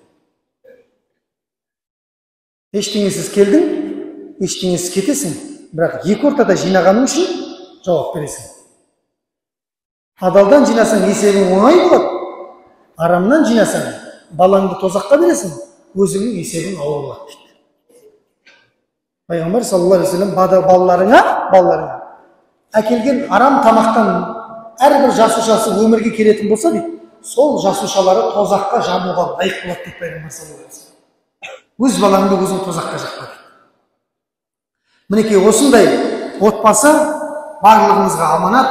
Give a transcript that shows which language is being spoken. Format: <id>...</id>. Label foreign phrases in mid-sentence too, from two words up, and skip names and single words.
<kk>Ештеңесіз келдің, ештеңесіз кетесің, бірақ екі ортада жинағаның үшін жауап бересің. Адалдан жинасаң есебің оңай болады, арамнан жинасаң балаңды тозаққа бересің, өзіңнің есебің ауыр болады дейді. Пайғамбар</kk> <ar>صلى الله عليه وسلم</ar> <kk>балаларыңа әкелген арам тамақтан әрбір жасушасы өмірге келетін болса дейді, сол жасушалары тозаққа жабуға лайық болады дейді пайғамбар</kk> <ar>صلى الله عليه وسلم.</ar> <kk>Өз балаңды өзің тозаққа жақпа дейді. Мінекей осындай отбасы барлығымызға аманат.</kk>